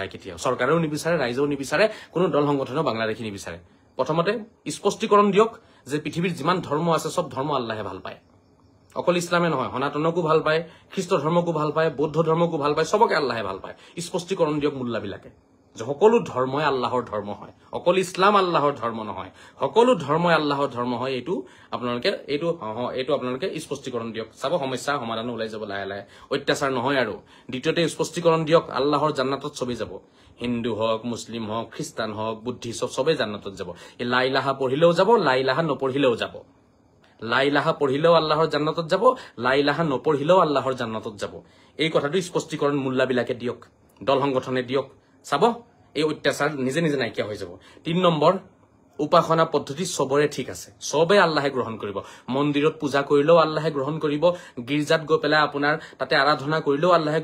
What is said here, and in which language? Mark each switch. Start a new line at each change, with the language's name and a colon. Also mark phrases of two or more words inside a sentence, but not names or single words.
Assamese: যায় কেতিয়াও চৰকাৰেও নিবিচাৰে ৰাইজেও নিবিচাৰে কোনো দল সংগঠনেও বাংলাদেশী নিবিচাৰে প্ৰথমতে স্পষ্টীকৰণ দিয়ক যে পৃথিৱীৰ যিমান ধৰ্ম আছে সব ধৰ্ম আল্লাহে ভাল পায় অকল ইছলামে নহয় সনাতনকো ভাল পায় খ্ৰীষ্ট ধৰ্মকো ভাল পায় বৌদ্ধ ধৰ্মকো ভাল পায় সবকে আল্লাহে ভাল পায় স্পষ্টীকৰণ দিয়ক মুল্লা বিলাকে যে সকলো ধৰ্মই আল্লাহৰ ধৰ্ম হয় অকল ইছলাম আল্লাহৰ ধৰ্ম নহয় সকলো ধৰ্মই আল্লাহৰ ধৰ্ম হয় এইটো আপোনালোকে স্পষ্টীকৰণ দিয়ক চাব সমস্যা সমাধান ওলাই যাব লাহে লাহে অত্যাচাৰ নহয় আৰু দ্বিতীয়তে স্পষ্টীকৰণ দিয়ক আল্লাহৰ জান্নাতত সবে যাব হিন্দু হওক মুছলিম হওক খ্ৰীষ্টান হওক বুদ্ধিষ্ট সবে জান্নাতত যাব এই
Arabic: لا إله
Assamese: পঢ়িলেও যাব
Arabic: لا إله
Assamese: নপঢ়িলেও যাব
Arabic: لا إله
Assamese: পঢ়িলেও আল্লাহৰ জান্নাতত যাব
Arabic: لا إله
Assamese: নপঢ়িলেও আল্লাহৰ জান্নাতত যাব এই কথাটো স্পষ্টীকৰণ মুল্লা বিলাকে দিয়ক দল সংগঠনে দিয়ক চাব এই অত্যাচাৰ নিজে নিজে নাইকিয়া হৈ যাব 3 নম্বৰ উপাসনা পদ্ধতি সবৰে ঠিক আছে সবে আল্লাহে গ্ৰহণ কৰিব মন্দিৰত পূজা কৰিলেও আল্লাহে গ্ৰহণ কৰিব গিৰ্জাত গৈ পেলাই আপোনাৰ তাতে আৰাধনা কৰিলেও আল্লাহে